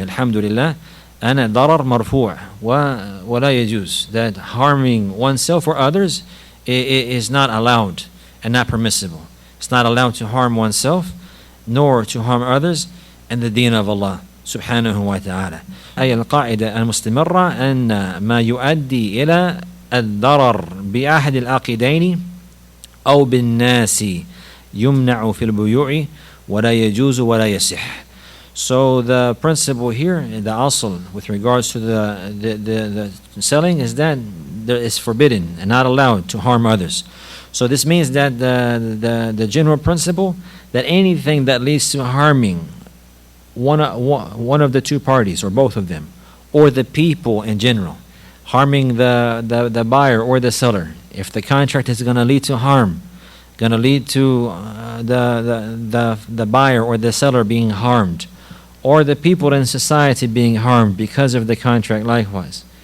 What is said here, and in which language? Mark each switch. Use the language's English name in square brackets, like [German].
[Arabic] Alhamdulillah. أَنَا الضَّرَرْ مَرْفُوعٌ وَلَا يَجُوزُ. [English] That harming oneself or others is not allowed and not permissible. It's not allowed to harm oneself nor to harm others in the deen of Allah سبحانه وتعالى. [Arabic] أي القاعدة المستمرة أن ما يؤدي إلى الضرر بأحد العاقدين أو بالناس يمنع في البيوع ولا يجوز ولا يصح. [English] So the principle here, the asl, with regards to the selling, is that it's forbidden and not allowed to harm others. So this means that the general principle that anything that leads to harming one of the two parties or both of them, or the people in general, harming the buyer or the seller, if the contract is going to lead to harm, going to lead to the buyer or the seller being harmed, or the people in society being harmed because of the contract likewise,